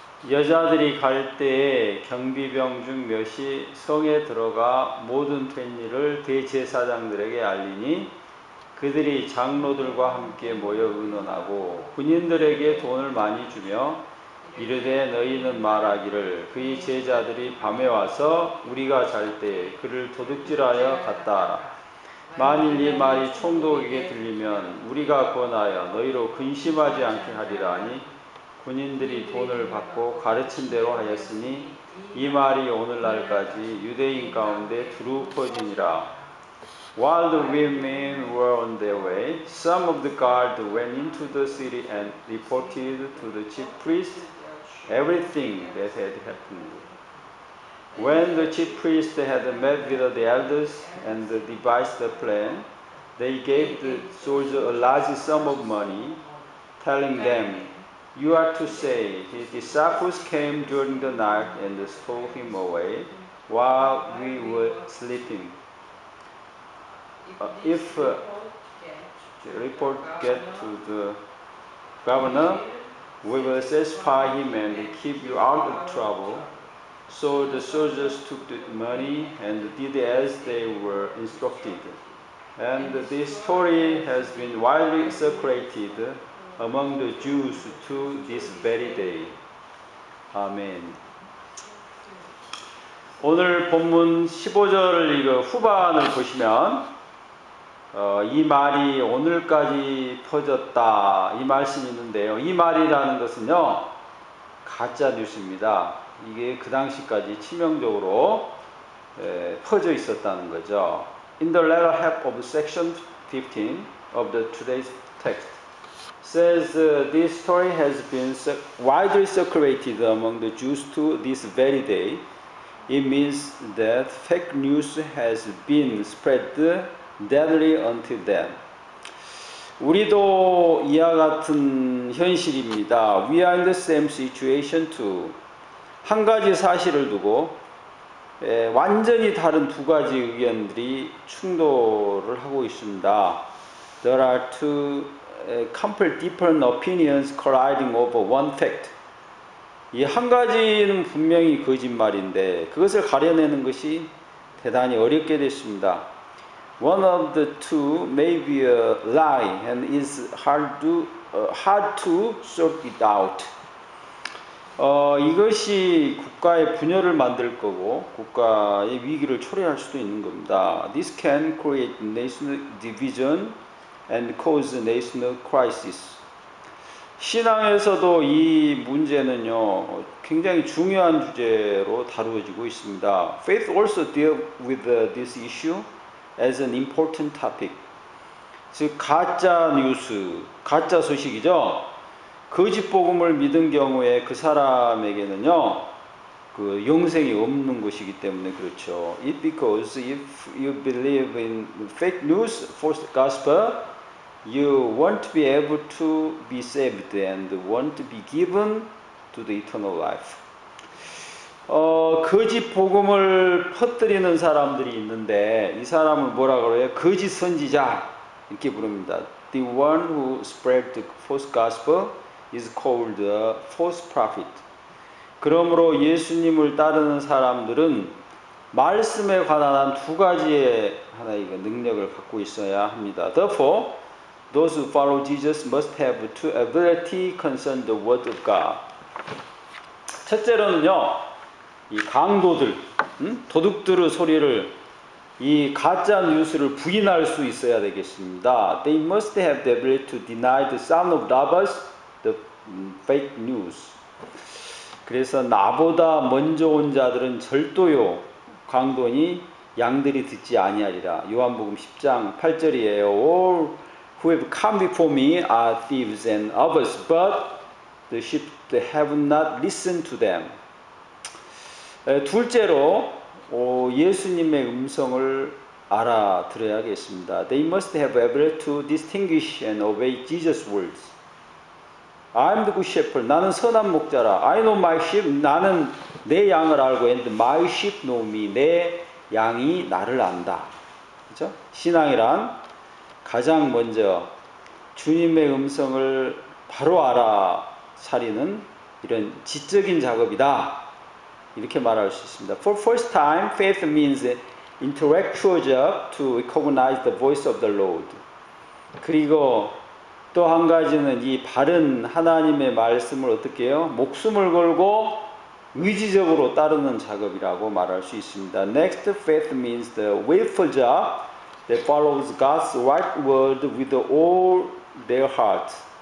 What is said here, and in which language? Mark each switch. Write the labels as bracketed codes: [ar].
[ko] 여자들이 갈 때에 경비병 중 몇이 성에 들어가 모든 된 일을 대제사장들에게 알리니 그들이 장로들과 함께 모여 의논하고 군인들에게 돈을 많이 주며 이르되 너희는 말하기를 그의 제자들이 밤에 와서 우리가 잘 때 그를 도둑질하여 갔다 하라. 만일 이 말이 총독에게 들리면 우리가 권하여 너희로 근심하지 않게 하리라 하니 군인들이 돈을 받고 가르친 대로 하였으니 이 말이 오늘날까지 유대인 가운데 두루 퍼지니라. [en] While the women were on their way, some of the guard went into the city and reported to the chief priest everything that had happened. When the chief priest had met with the elders and devised a plan, they gave the soldier a large sum of money, telling them, "You are to say, his disciples came during the night and stole him away while we were sleeping. If the report get to the governor, we will satisfy him and keep you out of trouble." So the soldiers took the money and did as they were instructed. And this story has been widely circulated among the Jews to this very day. [ko] 아멘. 오늘 본문 15절 후반을 보시면 이 말이 오늘까지 퍼졌다 이 말씀이 있는데요. 이 말이라는 것은요 가짜 뉴스입니다. 이게 그 당시까지 치명적으로 퍼져 있었다는 거죠. [en] In the latter half of section 15 of the today's text says this story has been widely circulated among the Jews to this very day. It means that fake news has been spread deadly until then. [ko] 우리도 이와 같은 현실입니다. [en] We are in the same situation too. [ko] 한 가지 사실을 두고 완전히 다른 두 가지 의견들이 충돌을 하고 있습니다. [en] There are two complete different opinions colliding over one fact. [ko] 이 한 가지는 분명히 거짓말인데 그것을 가려내는 것이 대단히 어렵게 됐습니다. [en] One of the two may be a lie and is hard to sort it out. [ko] 이것이 국가의 분열을 만들 거고 국가의 위기를 초래할 수도 있는 겁니다. [en] This can create national division and cause national crisis. [ko] 신앙에서도 이 문제는요 굉장히 중요한 주제로 다루어지고 있습니다. [en] Faith also deals with this issue as an important topic. [ko] 즉 가짜 뉴스, 가짜 소식이죠. 거짓 복음을 믿은 경우에 그 사람에게는요 그 영생이 없는 것이기 때문에 그렇죠. [en] It because if you believe in fake news, false gospel, you won't be able to be saved and won't be given to the eternal life. [ko] 거짓 복음을 퍼뜨리는 사람들이 있는데 이 사람을 뭐라 그래요? 거짓 선지자 이렇게 부릅니다. [en] The one who spread the false gospel is called a false prophet. [ko] 그러므로 예수님을 따르는 사람들은 말씀에 관한 두 가지의 하나의 능력을 갖고 있어야 합니다. [en] Therefore, those who follow Jesus must have two ability concerning the word of God. [ko] 첫째로는요, 이 강도들, 도둑들의 소리를 이 가짜 뉴스를 부인할 수 있어야 되겠습니다. [en] They must have the ability to deny the sound of robbers, the fake news. [ko] 그래서 나보다 먼저 온 자들은 절도요 강도니 양들이 듣지 아니하리라. 요한복음 10장 8절이에요. [en] All who have come before me are thieves and robbers, but the sheep have not listened to them. [ko] 둘째로 예수님의 음성을 알아들어야겠습니다. [en] They must have able to distinguish and obey Jesus' words. I am the good shepherd. [ko] 나는 선한 목자라. [en] I know my sheep. [ko] 나는 내 양을 알고 [en] and my sheep know me. [ko] 내 양이 나를 안다. 그렇죠? 신앙이란 가장 먼저 주님의 음성을 바로 알아차리는 이런 지적인 작업이다. 이렇게 말할 수 있습니다. [en] For first time, faith means intellectual job to recognize the voice of the Lord. [ko] 그리고 또 한 가지는 이 바른 하나님의 말씀을 어떻게 해요? 목숨을 걸고 의지적으로 따르는 작업이라고 말할 수 있습니다. [en] Next, faith means the willful job that follows God's right word with all their heart.